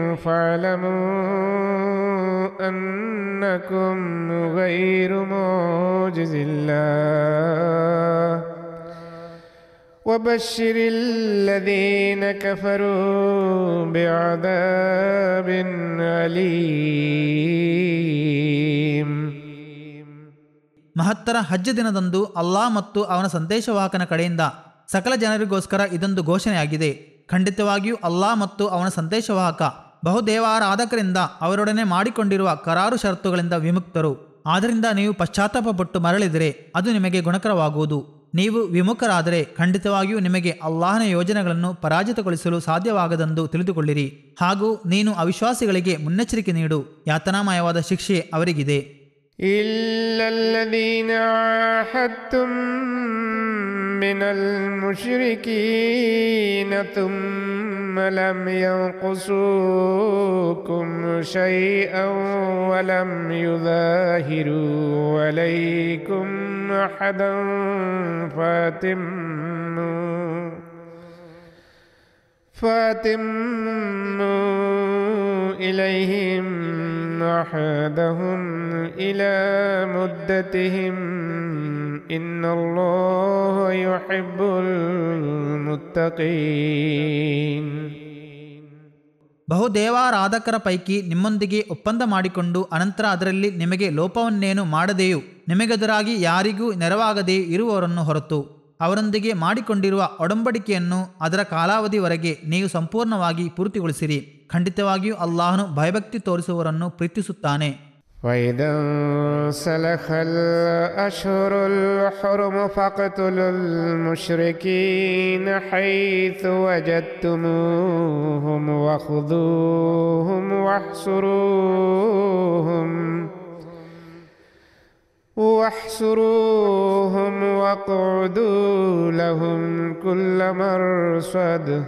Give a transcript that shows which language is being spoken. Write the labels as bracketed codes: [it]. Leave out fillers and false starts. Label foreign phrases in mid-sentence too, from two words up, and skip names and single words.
[ar] فاعلموا أنكم غير معجز الله وبشر الذين كفروا بعذاب أليم. [kn] ಮಹತ್ತರ ಹಜ್ ದಿನದಂದು ಅಲ್ಲಾಹ್ ಮತ್ತು ಅವನ ಸಂದೇಶವಾಹಕನ ಕಡೆಯಿಂದ ಸಕಲ ಜನರಿಗೋಸ್ಕರ ಇದೊಂದು ಘೋಷಣೆಯಾಗಿದೆ. ಖಂಡಿತವಾಗಿಯೂ ಅಲ್ಲಾಹ್ ಮತ್ತು ಅವನ ಸಂದೇಶವಾಹಕ ಬಹುದೇವಾರಾಧಕರಿಂದ ಅವರೊಡನೆ ಮಾಡಿಕೊಂಡಿರುವ ಕರಾರು ಷರತ್ತುಗಳಿಂದ ವಿಮುಕ್ತರು. ಆದ್ದರಿಂದ ನೀವು ಪಶ್ಚಾತ್ತಾಪಪಟ್ಟು ಮರಳಿದರೆ ಅದು ನಿಮಗೆ ಗುಣಕರವಾಗುವುದು. ನೀವು ವಿಮುಖರಾದರೆ ಖಂಡಿತವಾಗಿಯೂ ನಿಮಗೆ ಅಲ್ಲಾಹನ ಯೋಜನೆಗಳನ್ನು ಪರಾಜಿತಗೊಳಿಸಲು ಸಾಧ್ಯವಾಗದೆಂದು ತಿಳಿದುಕೊಳ್ಳಿರಿ. ಹಾಗೂ ನೀನು ಅವಿಶ್ವಾಸಿಗಳಿಗೆ ಮುನ್ನೆಚ್ಚರಿಕೆ ನೀಡು, ಯಾತನಾಮಯವಾದ ಶಿಕ್ಷೆ ಅವರಿಗಿದೆ. [ar] إلا الذين عاهدتم من المشركين ثم لم ينقصوكم شيئا ولم يظاهروا عليكم أحدا فأتموا إليهم عهدهم إلى مدتهم إن الله يحب المتقين. [kn] ಬಹುದೇವಾರಾಧಕರ ಪೈಕಿ ನಿಮ್ಮೊಂದಿಗೆ ಒಪ್ಪಂದ ಮಾಡಿಕೊಂಡು ಅನಂತರ ಅದರಲ್ಲಿ ನಿಮಗೆ ಲೋಪವನ್ನೇನು ಮಾಡದೆಯೂ ನಿಮಗೆದುರಾಗಿ ಯಾರಿಗೂ ನೆರವಾಗದೆಯೂ ಇರುವವರನ್ನು ಹೊರತು ಅವರೊಂದಿಗೆ ಮಾಡಿಕೊಂಡಿರುವ ಒಡಂಬಡಿಕೆಯನ್ನು ಅದರ ಕಾಲಾವಧಿವರೆಗೆ ನೀವು ಸಂಪೂರ್ಣವಾಗಿ ಪೂರ್ತಿಗೊಳಿಸಿರಿ. ಖಂಡಿತವಾಗಿಯೂ ಅಲ್ಲಾಹನು ಭಯಭಕ್ತಿ ತೋರಿಸುವವರನ್ನು ಪ್ರೀತಿಸುತ್ತಾನೆ. [ar] وإذا انسلخ الأشهر الحرم فاقتلوا المشركين حيث وجدتموهم وخذوهم واحصروهم واقعدوا لهم كل مرصد